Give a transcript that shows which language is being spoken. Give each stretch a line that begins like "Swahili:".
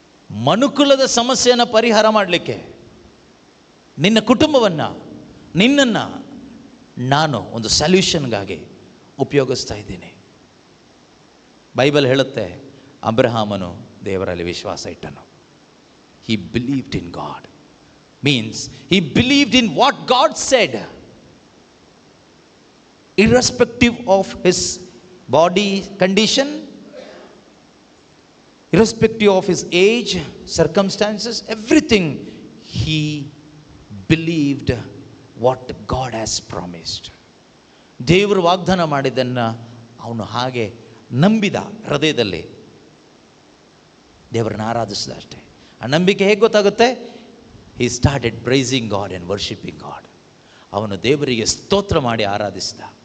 Kannada: ಮನುಕುಲದ ಸಮಸ್ಯೆಯನ್ನು ಪರಿಹಾರ ಮಾಡಲಿಕ್ಕೆ ನಿನ್ನ ಕುಟುಂಬವನ್ನು, ನಿನ್ನನ್ನು ನಾನು ಒಂದು ಸಲ್ಯೂಷನ್ಗಾಗಿ ಉಪಯೋಗಿಸ್ತಾ ಇದ್ದೀನಿ. ಬೈಬಲ್ ಹೇಳುತ್ತೆ, ಅಬ್ರಹಾಮನು ದೇವರಲ್ಲಿ ವಿಶ್ವಾಸ ಇಟ್ಟನು.
English: He believed in God. Means he believed in what God said. Irrespective of his body condition, irrespective of his age, circumstances, everything, he believed what God has promised.
Kannada: ದೇವರು ವಾಗ್ದಾನ ಮಾಡಿದ್ದನ್ನು ಅವನು ಹಾಗೆ ನಂಬಿದ. ಹೃದಯದಲ್ಲಿ ದೇವರನ್ನು ಆರಾಧಿಸಿದ ಅಷ್ಟೇ. ಆ ನಂಬಿಕೆ ಹೇಗೆ ಗೊತ್ತಾಗುತ್ತೆ?
English: He started praising God and worshipping God.
Kannada: ಅವನು ದೇವರಿಗೆ ಸ್ತೋತ್ರ ಮಾಡಿ ಆರಾಧಿಸಿದ.